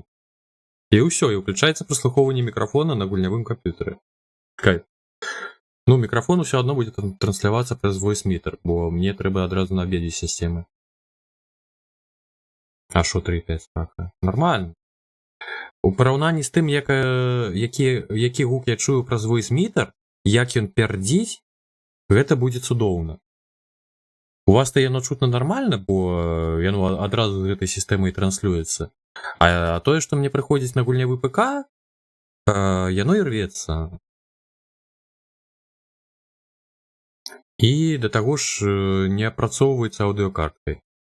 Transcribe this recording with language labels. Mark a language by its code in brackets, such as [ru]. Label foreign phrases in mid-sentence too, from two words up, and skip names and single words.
[uk] І все, і включається прослуховування мікрофона [be] на гульнявым [uk] комп'ютері. Кайф. Ну, мікрофон все одно буде транслюватися през voice-meter, бо мені треба одразу на обіді системи. А що 3.5 спака? Нормально. У порівнянні з тим, які гук я чую праз voice-meter, як він пердіть, [be] гэта будзе цудоўна. У вас-то яно чутно нормально, бо яно адразу з гэтай сістэмай транслюецца. А тое, што мне прыходзіць на гульнявы ПК, яно і рвецца. І да таго ж не апрацоўваецца аўдыёкарткай.